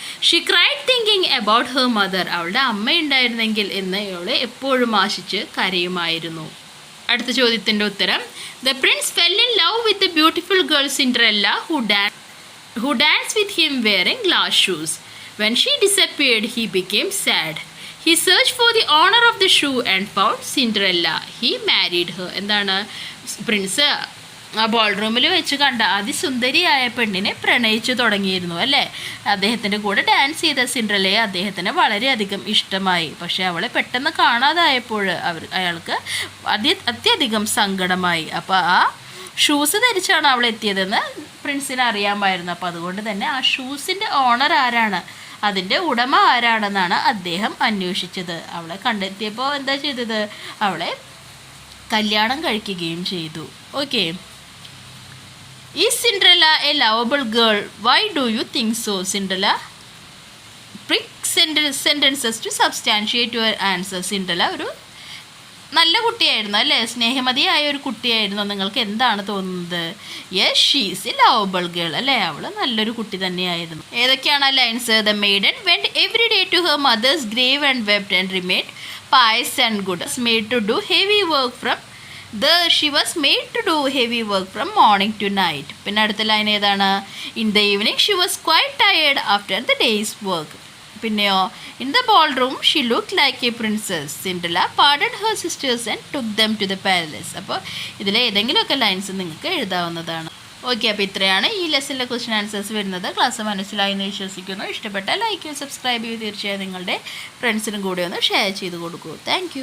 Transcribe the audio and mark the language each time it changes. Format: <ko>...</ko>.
<en>She cried thinking about her mother.</en> <ml>അവളുടെ അമ്മ ഉണ്ടായിരുന്നെങ്കിൽ എന്ന് അവളെ എപ്പോഴും ആശിച്ച് കരയുമായിരുന്നു. അടുത്ത ചോദ്യത്തിൻ്റെ ഉത്തരം:</ml> <en>The prince fell in love with the beautiful girl Cinderella who danced with him wearing glass shoes. When she disappeared, he became sad. He searched for the owner of the shoe and found Cinderella. He married her.</en> <ml>എന്താണ്? Prince ആ ball റൂമിൽ വെച്ച് കണ്ട അതിസുന്ദരിയായ പെണ്ണിനെ പ്രണയിച്ചു തുടങ്ങിയിരുന്നു അല്ലേ. അദ്ദേഹത്തിൻ്റെ കൂടെ ഡാൻസ് ചെയ്ത സിൻഡ്രല്ലയെ അദ്ദേഹത്തിന് വളരെയധികം ഇഷ്ടമായി. പക്ഷേ അവളെ പെട്ടെന്ന് കാണാതായപ്പോൾ അയാൾക്ക് അത്യധികം സങ്കടമായി. അപ്പോൾ ആ ഷൂസ് ധരിച്ചാണ് അവൾ എത്തിയതെന്ന് പ്രിൻസിന് അറിയാമായിരുന്നു. അപ്പോൾ അതുകൊണ്ട് തന്നെ ആ ഷൂസിൻ്റെ ഓണർ ആരാണ്, അതിൻ്റെ ഉടമ ആരാണെന്നാണ് അദ്ദേഹം അന്വേഷിച്ചത്. അവളെ കണ്ടെത്തിയപ്പോൾ എന്താ ചെയ്തത്? അവളെ കല്യാണം കഴിക്കുകയും ചെയ്തു.</ml> <en>Okay, Is Cinderella a lovable girl? Why do you think so? Cinderella, pick sentences to substantiate your answer.</en> <ml>Cinderella ഒരു നല്ല കുട്ടിയായിരുന്നു അല്ലേ, സ്നേഹമതിയായ ഒരു കുട്ടിയായിരുന്നു. നിങ്ങൾക്ക് എന്താണ് തോന്നുന്നത്?</ml> <en>yes, she is a lovable girl</en> <ml>അല്ലേ, അവൾ നല്ലൊരു കുട്ടി തന്നെയായിരുന്നു. ഏതൊക്കെയാണ് lines?</ml> <en>The maiden went every day to her mother's grave and wept and remained pious and good. Made to do heavy work from she was made to do heavy work from morning to night.</en> <ml>പിന്നെ അടുത്ത line ഏതാണ്?</ml> <en>In the evening she was quite tired after the day's work.</en> <ml>പിന്നെയോ,</ml> <en>in the ballroom she looked like a princess. Cinderella pardoned her sisters and took them to the palace.</en> <ml>അപ്പോൾ ഇതിലെ ഏതെങ്കിലുമൊക്കെ lines നിങ്ങൾക്ക് എഴുതാവുന്നതാണ്. Okay, അപ്പോൾ ഇത്രയാണ് ഈ ലെസണിലെ question answers വരുന്നത്. ക്ലാസ് മനസ്സിലായി എന്ന് വിശ്വസിക്കുന്നു. ഇഷ്ടപ്പെട്ടാൽ ലൈക്ക് ചെയ്ത് സബ്സ്ക്രൈബ് ചെയ്ത് തീർച്ചയായും നിങ്ങളുടെ ഫ്രണ്ട്സിനും കൂടെ ഒന്ന് ഷെയർ ചെയ്ത് കൊടുക്കൂ. Thank you.</ml>